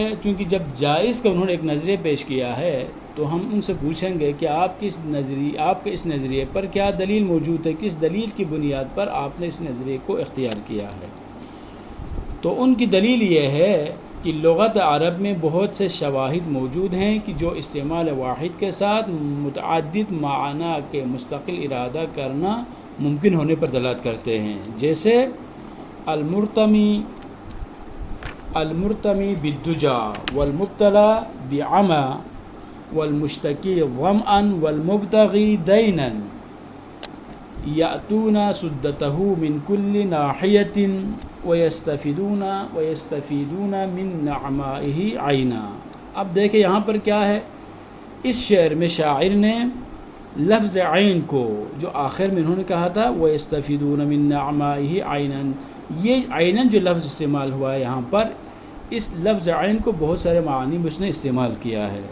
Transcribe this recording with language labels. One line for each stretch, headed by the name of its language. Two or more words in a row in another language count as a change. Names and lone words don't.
Urdu: چونکہ جب جائز کا انہوں نے ایک نظریہ پیش کیا ہے تو ہم ان سے پوچھیں گے کہ آپ کے اس نظریے پر کیا دلیل موجود ہے، کس دلیل کی بنیاد پر آپ نے اس نظریے کو اختیار کیا ہے. تو ان کی دلیل یہ ہے کہ لغت عرب میں بہت سے شواہد موجود ہیں کہ جو استعمال واحد کے ساتھ متعدد معنی کے مستقل ارادہ کرنا ممکن ہونے پر دلالت کرتے ہیں.
Arabic: جیسے المرتمی بالدجا والمبتلا بعمى والمشتکی ظمأ والمبتغی دینا یأتون سدتہ من کل ناحیۃ ویستفیدون من نعمائہ عینا.
Urdu: اب دیکھیں یہاں پر کیا ہے، اس شعر میں شاعر نے لفظ عین کو جو آخر میں انہوں نے کہا تھا
Arabic: ویستفیدون من نعمائہ عینا،
Urdu: یہ عینن جو لفظ استعمال ہوا ہے یہاں پر، اس لفظ عین کو بہت سارے معانی میں اس نے استعمال کیا ہے.